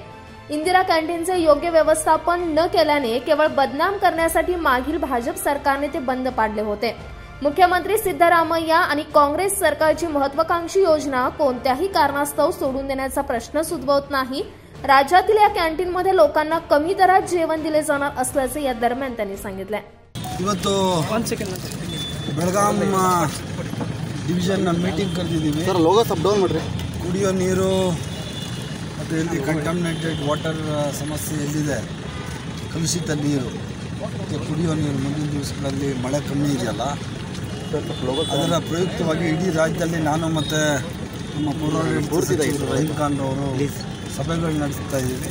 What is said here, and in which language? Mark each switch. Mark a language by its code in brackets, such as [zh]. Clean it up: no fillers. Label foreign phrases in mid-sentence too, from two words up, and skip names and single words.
[mr] इंदिरा कॅन्टीनचे योग्य व्यवस्थापन न केल्याने केवळ बदनाम करण्यासाठी मागील भाजप सरकारने ते बंद पाडले होते। मुख्यमंत्री सिद्धरामय्या आणि काँग्रेस सरकारची महत्त्वाकांक्षी योजना कोणत्याही कारणास्तव सोडून देण्याचा प्रश्नच उद्भवत नाही। राज्यातील या कॅन्टीनमध्ये लोकांना कमी दरात जेवण दिले जाणार असल्याचे या दरम्यान त्यांनी सांगितले। [kn] ಇವತ್ತು ಬೆಳಗಾಂ [en] division meeting [kn] ಕರೆದಿದ್ದೀವಿ ಸರ್। ಲೋಗೋ ಸಬ್ ಡೌನ್ ಮಾಡ್ರಿ। ಕುಡಿಯೋ ನೀರು ಮತ್ತು ಇಲ್ಲಿ [en] contaminated water [kn] ಸಮಸ್ಯೆ ಎಲ್ಲಿದೆ, ಕಲುಷಿತ ನೀರು ಮತ್ತು ಕುಡಿಯೋ ನೀರು ಮುಂದಿನ ದಿವಸಗಳಲ್ಲಿ ಮಳೆ ಕಮ್ಮಿ ಇದೆಯಲ್ಲ, ಅದರ ಪ್ರಯುಕ್ತವಾಗಿ ಇಡೀ ರಾಜ್ಯದಲ್ಲಿ ನಾನು ಮತ್ತು ನಮ್ಮ ಪೌರಾಡಳಿತ ಸಚಿವರು ರಹೀಂ ಖಾನ್ ಅವರು ಸಭೆಗಳು ನಡೆಸ್ತಾ ಇದ್ದೀವಿ।